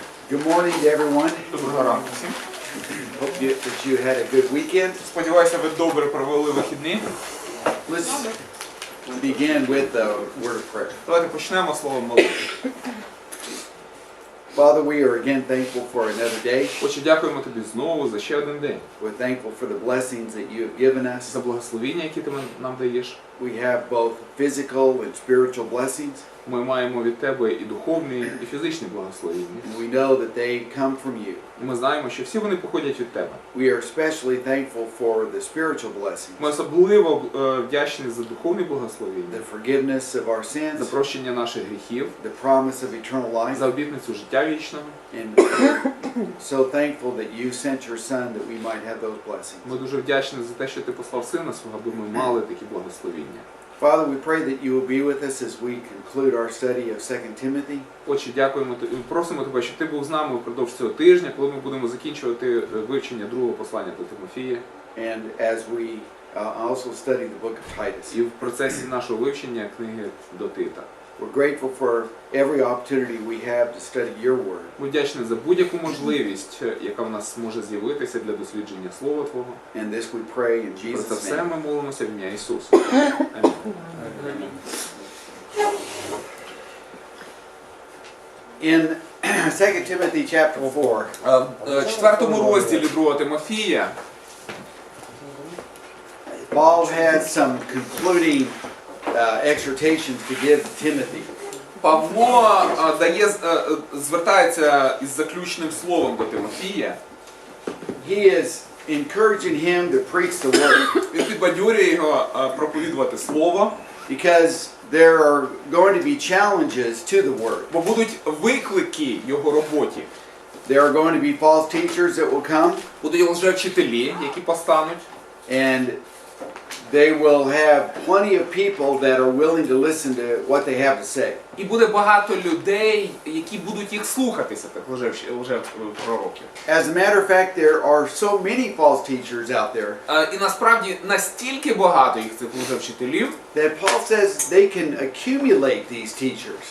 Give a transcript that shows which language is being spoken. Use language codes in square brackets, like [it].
[en] Good morning to everyone. [uk] Доброго ранку всім. [en] Hope that you had a good weekend. [uk] Сподіваюся, ви добре провели вихідні. [en] Let's begin with a word of prayer. [uk] Давайте почнемо словом молитви. [en] Father, we are again thankful for another day. [uk] Отче, дякуємо тобі знову за ще один день. [en] We're thankful for the blessings that you have given us. [uk] За благословіння, які ти нам даєш. [en] We have both physical and spiritual blessings. [uk] Ми маємо від тебе і духовні, і фізичні благословіння. [en] We know that they come from you. [uk] І ми знаємо, що всі вони походять від тебе. [en] We are especially thankful for the spiritual blessings. [uk] Ми особливо вдячні за духовні благословіння. [en] The forgiveness of our sins. [uk] За прощення наших гріхів. [en] The promise of eternal life. [uk] За обітницю життя вічного. [en] And so thankful that you sent your son that we might have those blessings. [uk] Ми дуже вдячні за те, що ти послав сина свого, аби ми мали такі благословіння. [en] Father, we pray that you will be with us as we conclude our study of 2 Timothy. [uk] Отче, дякуємо тобі, просимо тебе, щоб ти був з нами впродовж цього тижня, коли ми будемо закінчувати вивчення другого послання до Тимофія. [en] And as we also study the book of Titus. [uk] І в процесі нашого вивчення книги до Тита. [en] We're grateful for every opportunity we have to study your word. [uk] Ми вдячні за будь-яку можливість, яка в нас може з'явитися для дослідження Слова Твого. [en] And this we pray in [uk] Про [en] Jesus' [uk] це все [en] name. [uk] ми молимося в ім'я Ісуса. Амінь. [en] In 2 Timothy chapter 4, [uk] В четвертому розділі другого Тимофія [en] Paul has some concluding exhortations to give to Timothy. [uk] Павло звертається із заключним словом до Тимофія. [en] He is encouraging him to preach the word. [uk] Він підбадьорює його проповідувати слово. [en] Because there are going to be challenges to the word. [uk] Бо будуть виклики його роботі. [en] There are going to be false teachers that will come. [uk] Будуть лжевчителі, які постануть. [en] And they will have plenty of people that are willing to listen to what they have to say. [uk] І буде багато людей, які будуть їх слухатися, так лжепророків. [en] As a matter of fact, there are so many false teachers out there. [uk] І насправді настільки багато їх цих лжевчителів, [en] That Paul says they can accumulate these teachers.